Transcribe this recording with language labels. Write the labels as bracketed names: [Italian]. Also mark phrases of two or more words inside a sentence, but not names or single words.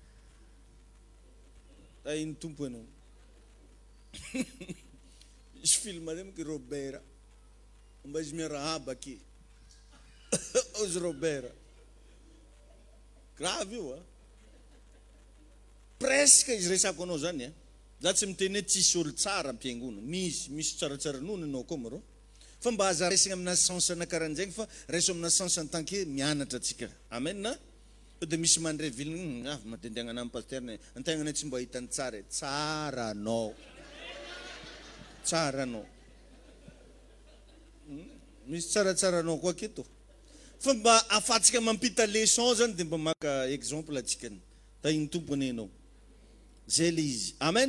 [Malagasy] ino tompo anao izy film regny ke Robert mba izy miarahaba ke ozy Robert grave io presque izy resako anao zany za tsy miteny hoe tsisy olo tsara am-piangonana misy tsaratsara nono anao koa maro fa mba aza resagna amina sensana karahan'zegny fa reso amina sens [French] en tant que [Malagasy] mianatra atsika amen na de misy mandray viliny avy madendeagna anamy pasterna antegnanay tsy mba hitany tsara tsara anao misy tsaratsara anao koa aketo fa mba afatsika mampita leçon zany de mba maka exemple atsikany ta iny tompony anao zay le izy amen